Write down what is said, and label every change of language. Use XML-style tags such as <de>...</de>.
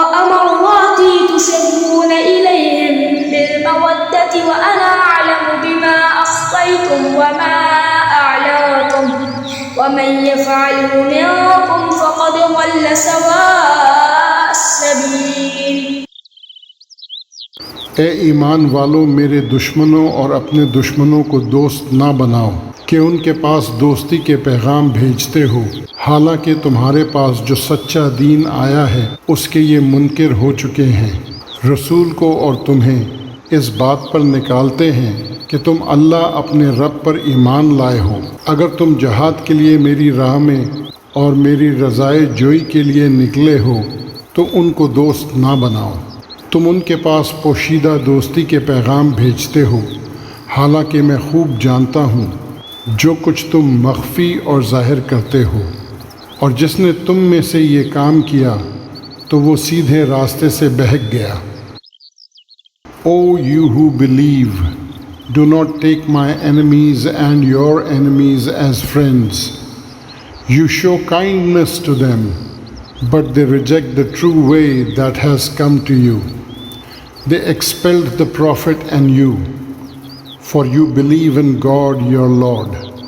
<ar>مراتي تسرون إليهم بالمودة وأنا أعلم بما أخفيتم وما أعلنتم ومن يفعله منكم فقد ضل سواء السبيل.</ar> <ur>اے ایمان والو، میرے دشمنوں اور اپنے دشمنوں کو دوست نہ بناؤ کہ ان کے پاس دوستی کے پیغام بھیجتے ہو، حالانکہ تمہارے پاس جو سچا دین آیا ہے اس کے یہ منکر ہو چکے ہیں. رسول کو اور تمہیں اس بات پر نکالتے ہیں کہ تم اللہ اپنے رب پر ایمان لائے ہو. اگر تم جہاد کے لیے میری راہ میں اور میری رضائے جوئی کے لیے نکلے ہو تو ان کو دوست نہ بناؤ. تم ان کے پاس پوشیدہ دوستی کے پیغام بھیجتے ہو، حالانکہ میں خوب جانتا ہوں جو کچھ تم مخفی اور ظاہر کرتے ہو. اور جس نے تم میں سے یہ کام کیا تو وہ سیدھے راستے سے بہک گیا.</ur> <en>O you who believe, do not take my enemies and your enemies as friends. You show kindness to them, but they reject the true way that has come to you. They expelled the Prophet and you, for you believe in God your Lord.</en>